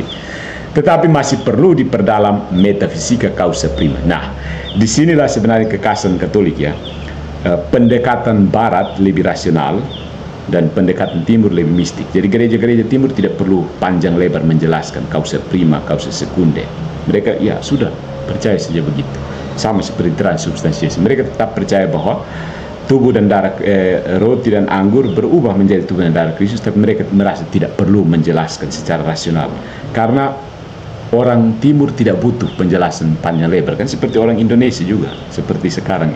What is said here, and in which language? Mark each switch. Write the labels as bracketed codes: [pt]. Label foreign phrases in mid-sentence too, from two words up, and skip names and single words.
[id] Tetapi masih perlu diperdalam metafisika [la] causa prima. [id] Nah, disinilah sebenarnya kekhasan Katolik, ya. Pendekatan Barat lebih rasional dan pendekatan Timur lebih mistik. Jadi gereja-gereja Timur tidak perlu panjang lebar menjelaskan [la] causa prima, causa sekunde. [id] Mereka ya sudah percaya saja begitu. Sama seperti transubstansiasi. Mereka tetap percaya bahwa tubuh dan darah roti dan anggur berubah menjadi tubuh dan darah Kristus, tapi mereka merasa tidak perlu menjelaskan secara rasional. Karena orang Timur tidak butuh penjelasan panjang lebar, kan seperti orang Indonesia juga, seperti sekarang.